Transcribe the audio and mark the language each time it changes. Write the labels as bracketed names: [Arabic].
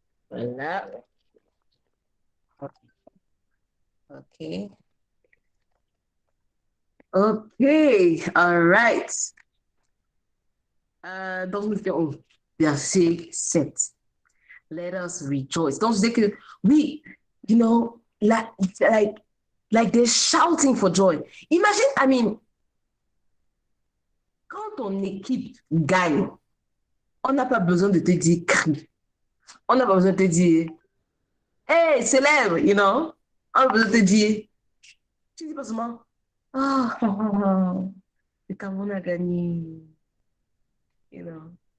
[French] Voilà. OK. [English] OK. All right. [French] Donc, nous faisons verset 7. [English] Let us rejoice. [French] Donc, je dis que, oui, [English] you know, like they're shouting for joy. [French] Imagine, [English] I mean, [French] quand ton équipe gagne, on n'a pas besoin de te dire crie. On n'a pas besoin de te dire, hey, célèbre, [English] you know. [French] On n'a pas besoin de te dire, tu dis pas seulement, le Cameroun a gagné, [English] you know.